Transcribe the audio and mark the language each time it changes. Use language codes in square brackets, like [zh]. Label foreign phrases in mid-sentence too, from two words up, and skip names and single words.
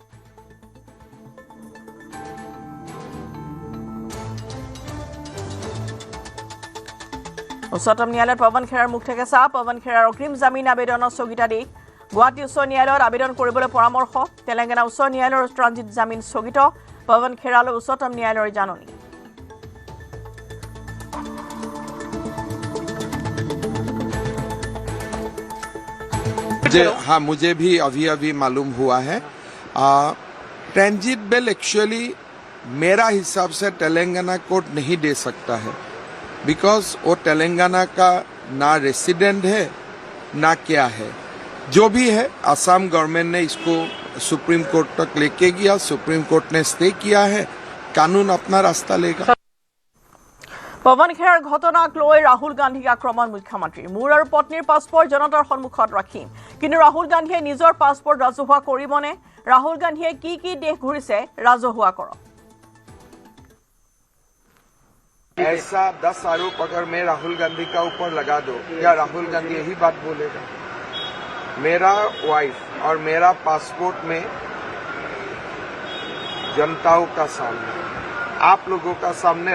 [as] উচ্চতম ন্যায়ালয়ত পৱন খেৰাৰ মুখ ঠেকেচা পৱন খেৰাৰ অগ্ৰিম জামিন আবেদনৰ স্থগিতাদেশ গুৱাহাটী উচ্চ ন্যায়ালয়ত আবেদন কৰিবলৈ পৰামৰ্শ তেলেংগানা উচ্চ ন্যায়ালয়ৰ ট্ৰানজিট জামিন স্থগিত পৱন খেৰালৈ উচ্চতম ন্যায়ালয়ৰ জাননী [hi] हाँ मुझे भी अभी मालूम हुआ है [en] transit bail actually [hi] मेरा हिसाब से तेलंगाना कोर्ट नहीं दे सकता है बिकॉज वो तेलंगाना का ना रेसिडेंट है ना क्या है जो भी है असम गवर्नमेंट ने इसको सुप्रीम कोर्ट तक लेके गया सुप्रीम कोर्ट ने स्टे किया है कानून अपना रास्ता लेगा [as] পৱন খেৰাৰ ঘটনাক লৈ ৰাহুল গান্ধীক আক্ৰমণ মুখ্যমন্ত্ৰী মোৰ আৰু পত্নীৰ পাছপোৰ্ট জনতাৰ সন্মুখত ৰাখিম কিন্তু ৰাহুল গান্ধীয়ে নিজৰ পাছপোৰ্ট ৰাজহুৱা কৰিবনে ৰাহুল গান্ধীয়ে কি দেশ ঘূৰিছে ৰাজহুৱা কৰক [hi] ऐसा 10 आरोप अगर मैं राहुल गांधी का ऊपर लगा दो क्या राहुल गांधी यही बात बोलेगा मेरा वाइफ और मेरा पासपोर्ट में जनताओं का सामने आप लोगों का सामने